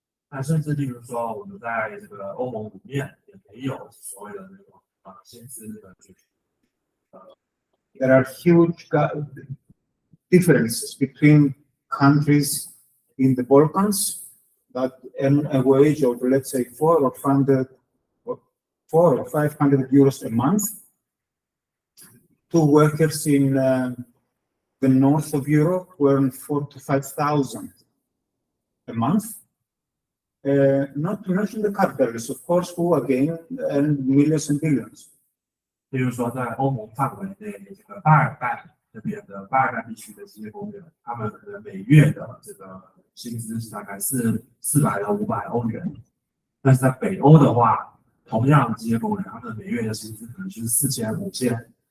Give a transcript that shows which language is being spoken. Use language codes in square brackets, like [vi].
[zh] 那甚至例如说，我们在这个欧盟里面也没有所谓的那种薪资的具体。 [en] There are huge differences between countries in the Balkans that earn a wage of, let's say, 400 or 500 euros a month, to workers in the north of Europe who earn 4,000 to 5,000 a month. Not to mention the capitalists, of course, who again earn millions and billions. [zh] 比如说，在欧盟范围内，这个巴尔干这边的巴尔干地区的这些工人，他们可能每月的这个薪资是大概400到500欧元，但是在北欧的话，同样的这些工人，他们每月的薪资可能是4000、5000。